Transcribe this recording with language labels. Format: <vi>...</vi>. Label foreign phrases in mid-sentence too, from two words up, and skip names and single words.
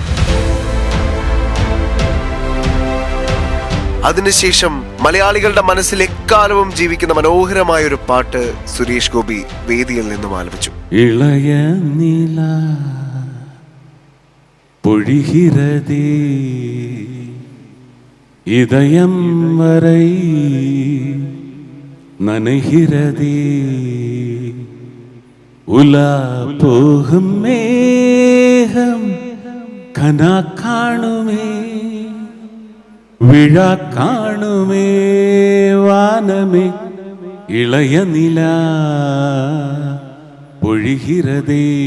<ml>അതിനുശേഷം മലയാളികളുടെ മനസ്സിൽ എക്കാലവും ജീവിക്കുന്ന മനോഹരമായ ഒരു പാട്ട് സുരേഷ് ഗോപി വേദിയിൽ നിന്നും ആലപിച്ചു.</ml> <ta>இளைய நிலா பொழிகிறதே இதயம் வரை நனைகிறதே உலா போகும் மேகம் கனா காணுமே விழா காணுமே வானமே இளைய நிலா பொழிகிறதே</ta>